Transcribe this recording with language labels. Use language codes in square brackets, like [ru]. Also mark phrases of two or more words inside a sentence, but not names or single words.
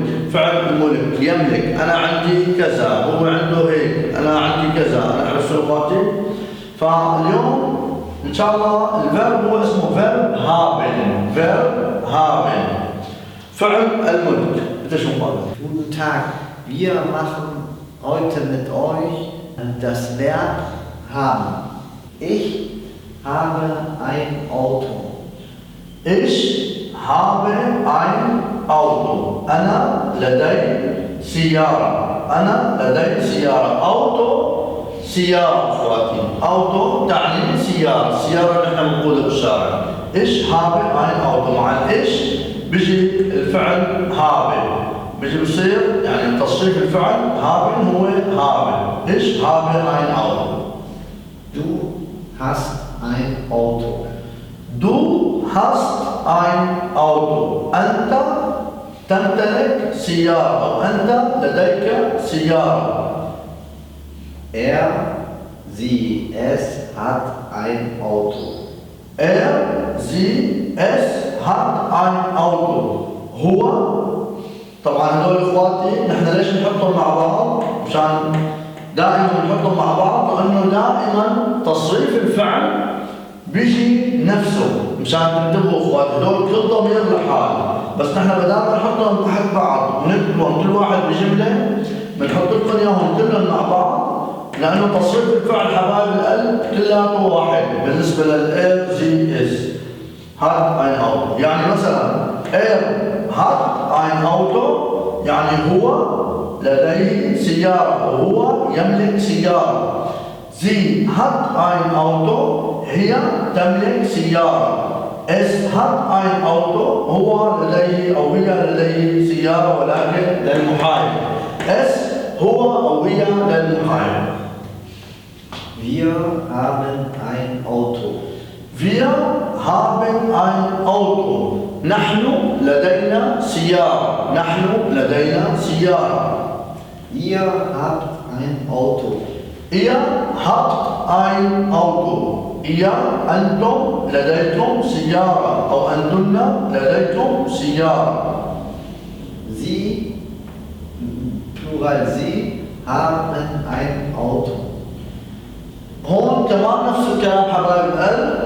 [ar] فعل الملك يملك، انا عندي كذا، هو عنده هيك، انا عندي كذا، انا عرفت اخواتي. فاليوم ان شاء الله الفيرب هو اسمه [de] Verb haben. Verb haben [ar] فعل الملك. انت شو مقابل؟ [de] Guten Tag, wir machen heute mit euch das Verb haben. Ich habe ein Auto. Ich habe ein Auto. [ar] أنا لدي سيارة. أنا لدي سيارة. أوتو سيارة أخواتي. أوتو تعني سيارة. سيارة نحن بنقولها بالشارع. [de] Ich habe ein Auto. [ar] مع الإيش بيجي الفعل habe. بيجي بصير يعني تصريف الفعل haben هو habe. [de] Ich habe ein Auto. Du hast ein Auto. Du hast ein Auto. [ar] أنت تمتلك سيارة أو أنت لديك سيارة. [de] Sie, es hat ein Auto. Sie, es hat ein Auto. [ar] هو طبعا هذول اخواتي نحن ليش نحطهم مع بعض؟ مشان دائما نحطهم مع بعض لانه دائما تصريف الفعل بيجي نفسه. مشان تنتبهوا اخواتي هذول كل ضمير لحاله، بس نحن بدل ما نحطهم تحت بعض ونكتبهم كل واحد بجمله بنحط لكم اياهم كلهم مع بعض، لانه تصريف الفعل حبايب القلب كلياته واحد بالنسبه للإير جي اس. [de] hat ein Auto [ar] يعني مثلا [de] hat ein Auto [ar] يعني هو لديه سيارة وهو يملك سيارة. [de] Sie hat ein Auto [ar] هي تملك سيارة. [de] Es hat ein Auto [ar] هو لديه أو هي لديه سيارة ولكن للمحايد. Es هو أو هي للمحايد. [de] Wir haben ein Auto. Wir haben ein Auto. [ar] نحن لدينا سيارة. نحن لدينا سيارة. [de] Ihr habt ein Auto. Ihr habt ein Auto. [ar] Ihr أنتم لديكم سيارة أو أنتن لديكم سيارة. [de] Sie, Plural Sie, haben ein Auto. [ar] هون كمان نفس الكلام حبايب القلب.